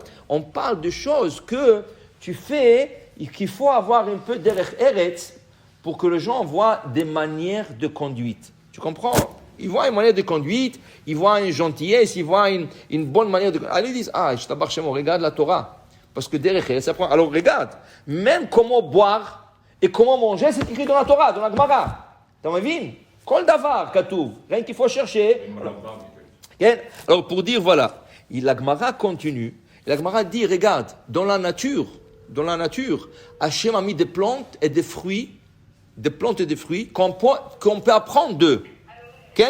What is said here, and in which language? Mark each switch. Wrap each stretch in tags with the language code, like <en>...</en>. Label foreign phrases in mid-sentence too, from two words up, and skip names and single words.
<fr>On parle de choses que tu fais et qu'il faut avoir un peu</fr> <he>דרך ארץ</he> <fr>pour que les gens voient des manières de conduite. Tu comprends? Ils voient une manière de conduite, ils voient une gentillesse, ils voient une bonne manière de conduite. Alors ils disent, je t'abarre chez moi, regarde la Torah. Parce que derrière, ça prend. Alors regarde, même comment boire et comment manger, c'est écrit dans la Torah, dans la Gemara. T'as vu?</fr> <he>כל דבר כתוב.</he> <fr>Rien qu'il faut chercher. Alors pour dire, voilà, la Gemara continue. La Gemara dit, regarde, dans la nature, Hachem a mis des plantes et des fruits, qu'on peut apprendre d'eux. Okay?</fr>